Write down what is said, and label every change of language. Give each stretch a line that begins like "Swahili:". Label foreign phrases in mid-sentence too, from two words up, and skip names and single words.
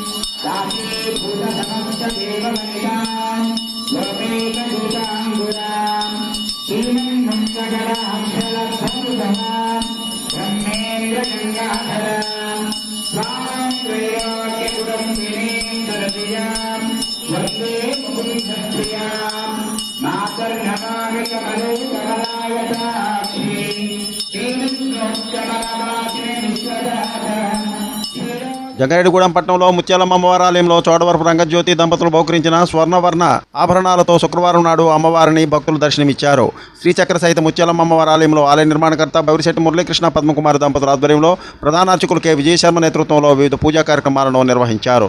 Sanskrit: दासीभूतसमस्तदेवमनितां लोकैकदूताङ्गुरां श्रीमन्मुक्तकराञ्चलसंयुधां ब्रह्मेन्द्रगङ्गाधरां स्वां त्रैलोक्यकुटुम्बिनीं सरसिजां वन्दे मुकुन्दप्रियां मातर्नमागकमलोकमलायताक्षी श्रीविष्णोत्तमवासिनी विश्वदाता.
Telugu: జంగారెడ్డిగూడెం పట్టణంలో ముత్యాలమ్మ అమ్మవారి ఆలయంలో చోడవరపు రంగజ్యోతి దంపతులు బహుకరించిన స్వర్ణవర్ణ ఆభరణాలతో శుక్రవారం నాడు అమ్మవారిని భక్తులు దర్శనమిచ్చారు. శ్రీచక్ర సహిత ముత్యాలమ్మ అమ్మవారి ఆలయంలో ఆలయ నిర్మాణకర్త బౌరిశెట్టి మురళీకృష్ణ పద్మకుమారి దంపతుల ఆధ్వర్యంలో ప్రధాన అర్చకులు కె విజయశర్మ నేతృత్వంలో వివిధ పూజా కార్యక్రమాలను నిర్వహించారు.